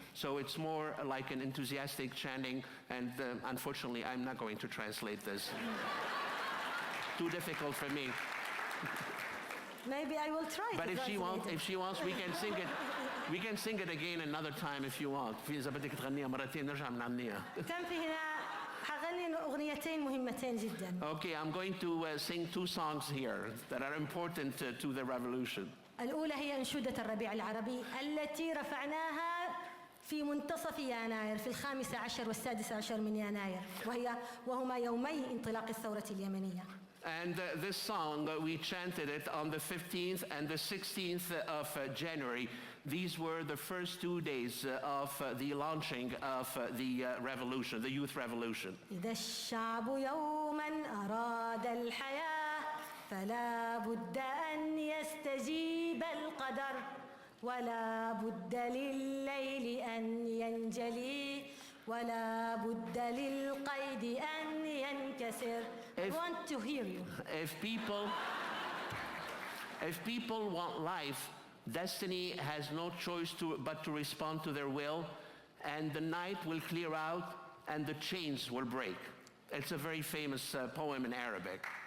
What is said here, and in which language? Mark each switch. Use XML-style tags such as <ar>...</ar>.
<en>So it's more like an enthusiastic chanting, and unfortunately I'm not going to translate this. Too difficult for me. Maybe I will try. But if she wants, we can sing it. We can sing it again another time if you want.</en> <ar>إذا بدك تغنيها مرتين نرجع بنغنيها. كان في هنا حغني أغنيتين مهمتين جدا.</ar> <en>Okay, I'm going to sing two songs here that are important to the revolution.</en> <ar>الأولى هي أنشودة الربيع العربي التي رفعناها في منتصف يناير في 15 و16 من يناير وهما يومي انطلاق الثورة اليمنية.</ar> <en>And this song, we chanted it on the 15th and the 16th of January. These were the first 2 days of the launching of the revolution, the youth revolution.</en> <ar>إذا الشعب يوما أراد الحياة فلا بد أن يستجيب القدر ولا بد لليل أن ينجلي ولا بد للقيد أن ينكسر.</ar> <en>I want to hear you. If people want life, destiny has no choice but to respond to their will, and the night will clear out and the chains will break. It's a very famous poem in Arabic.</en>